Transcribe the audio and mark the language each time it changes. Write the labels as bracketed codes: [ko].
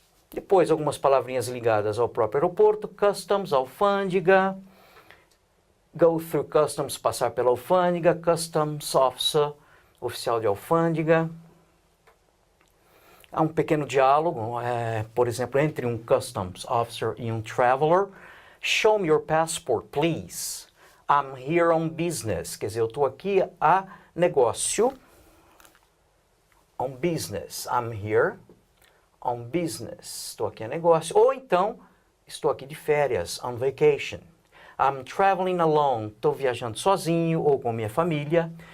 [pt] Depois, algumas palavrinhas ligadas ao próprio aeroporto, customs, alfândega, [en] go through customs, [pt] passar pela alfândega, customs officer, oficial de alfândega. Há um pequeno diálogo, por exemplo, entre um customs officer e um traveler. [en] Show me your passport, please. I'm here on business. [pt] Quer dizer, eu estou aqui a negócio. [en] On business. I'm here on business. [pt] Estou aqui a negócio. Ou então, estou aqui de férias, [en] on vacation. I'm traveling alone. [pt] Estou viajando sozinho ou com minha família.